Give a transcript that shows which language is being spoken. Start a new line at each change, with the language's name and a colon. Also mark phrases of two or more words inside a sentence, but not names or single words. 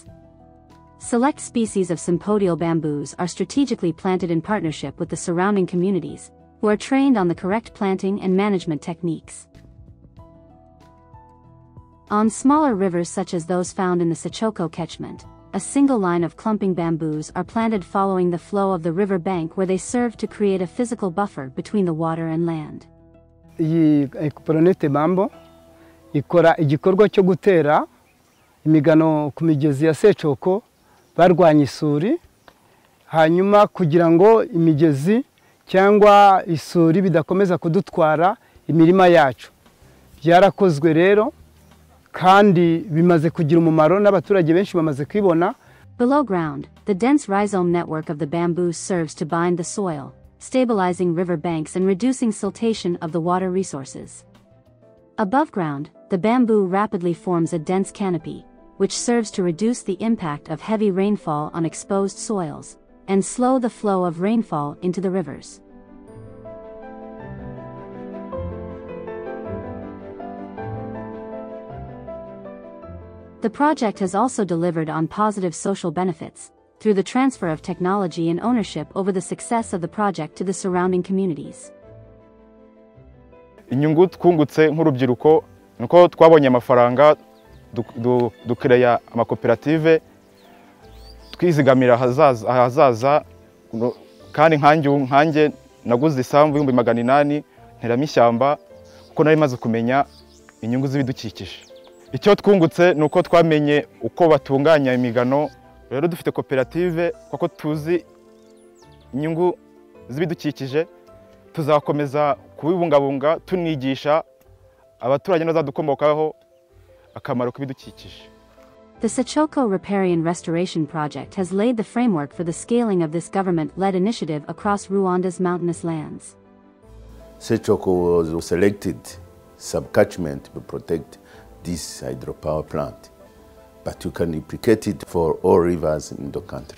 English: Select species of sympodial bamboos are strategically planted in partnership with the surrounding communities, who are trained on the correct planting and management techniques. On smaller rivers such as those found in the Sechoko catchment, a single line of clumping bamboos are planted following the flow of the river bank, where they serve to create a physical buffer between the water and land.
Kinyarwanda: Iyi Ecoplanet Bamboo ikora igikorwa cyo gutera imigano ku migezi ya Sechoko barwanya isuri, hanyuma kugira ngo imigezi cyangwa isuri bidakomeza kudutwara imirima yacu. Byarakozwe rero kandi bimaze kugira umumaro n'abaturage benshi bamaze kwibona.
English: Below ground, the dense rhizome network of the bamboo serves to bind the soil, stabilizing river banks and reducing siltation of the water resources. Above ground, the bamboo rapidly forms a dense canopy, which serves to reduce the impact of heavy rainfall on exposed soils and slow the flow of rainfall into the rivers. The project has also delivered on positive social benefits, through the transfer of technology and ownership over the success of the project to the surrounding communities.
Kinyarwanda: Inyungu twungutse nk'urubyiruko nuko twabonye amafaranga dukereya amakoperative twizigamira ahazaza, kandi nkanjye naguze isambu 800 nteramo ishyamba kuko nari maze kumenya inyungu z'ibidukikije. Icyo twungutse nuko twamenye uko batunganya imigano, rero dufite koperative kuko tuzi inyungu z'ibidukikije, tuzakomeza kubibungabunga tunigisha abaturage n'abazadukomokaho akamaro k'ibidukikije.
English: The Sechoko Riparian Restoration Project has laid the framework for the scaling of this government-led initiative across Rwanda's mountainous lands. Sechoko was selected sub-catchment to protect this hydropower plant, but you can replicate it for all rivers in the country.